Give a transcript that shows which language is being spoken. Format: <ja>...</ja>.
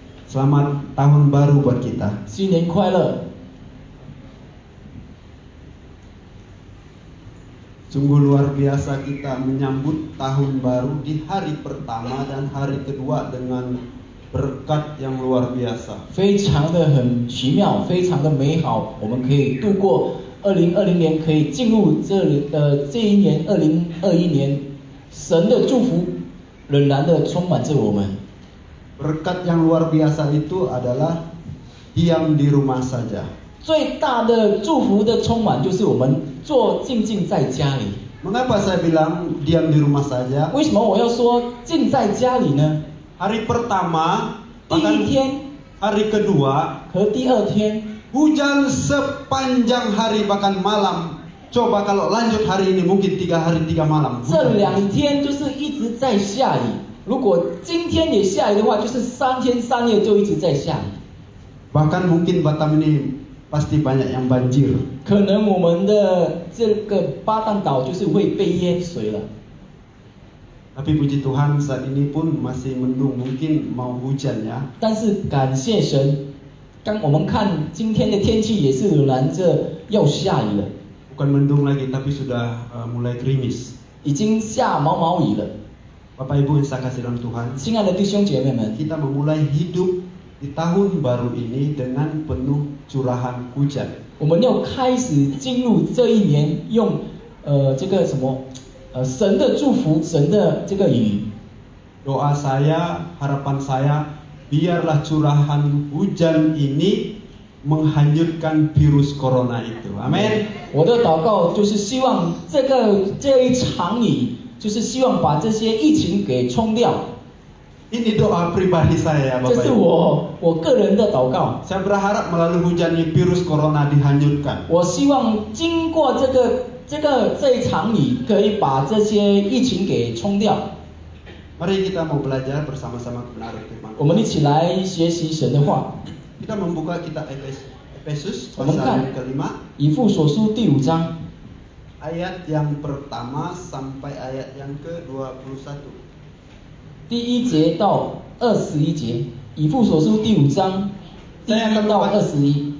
<id>Selamat tahun baru buat kita.</id> <zh>新年快乐！</zh> <id>Sungguh luar biasa kita menyambut tahun baru di hari pertama dan hari kedua dengan berkat yang luar biasa.</id> <zh>非常的很奇妙，非常的美好，我们可以度过2020年，可以进入这一年2021年，神的祝福仍然的充满着我们。</zh> <id>Berkat yang luar biasa itu adalah diam di rumah saja.</id> <zh>最大的祝福的充满就是我们静静在家里。</zh> <id>Mengapa saya bilang diam di rumah saja?</id> <zh>为什么我要说静在家里呢？</zh> <id>Hari pertama</id> <zh>第一</zh> <id>bahkan</id> <zh>天</zh> <id>hari kedua</id> <zh>和第二天，</zh> <id>hujan sepanjang hari bahkan malam. Coba kalau lanjut hari ini mungkin 3 hari 3 malam.</id> <zh>这2天就是一直在下雨。如果今天也下雨的话，就是3天3夜就一直在下雨。</zh> <id>Bahkan mungkin Batam ini pasti banyak yang banjir.</id> <zh>可能我们的这个巴旦岛就是会被淹水了。</zh> <id>Tapi puji Tuhan saat ini pun masih mendung, mungkin mau hujan ya.</id> <zh>但是感谢神，我们看今天的天气也是仍然着要下雨了，</zh> <id>Bukan mendung lagi tapi sudah mulai gerimis.</id> <zh>已经下毛毛雨了。</zh> <id>Bapak Ibu yang saya kasih dalam Tuhan,</id> <zh>亲爱的弟兄姐妹们，</zh> <id>kita memulai hidup di tahun baru ini dengan penuh curahan hujan.</id> <zh>我们要开始进入这一年，用这个什么神的祝福，神的这个雨。</zh> <id>Doa saya, harapan saya, biarlah curahan hujan ini menghanyutkan virus corona itu. Amin.</id> <zh>我的祷告就是希望这一场雨，就是希望把这些疫情给冲掉。</zh> <id>Ini doa pribadi saya,</id> <zh>这</zh> <id>Bapak</id> <zh>是</zh> <id>Ibu.</id> <zh>我个人的祷告。</zh> <id>Saya berharap melalui hujan ini virus corona dihanyutkan.</id> <zh>我希望经过这一场雨，可以把这些疫情给冲掉。</zh> <id>Mari kita mau belajar bersama-sama kebenaran firman.</id> <zh>我们一起来学习神的话。</zh> <id>Kita membuka kitab Efesus Teman-teman. pasal yang kelima,</id> <zh>以父所书第5章 ayat yang pertama sampai ayat yang ke-21. 第1节到21节，以父所书第5章第1到21。</zh>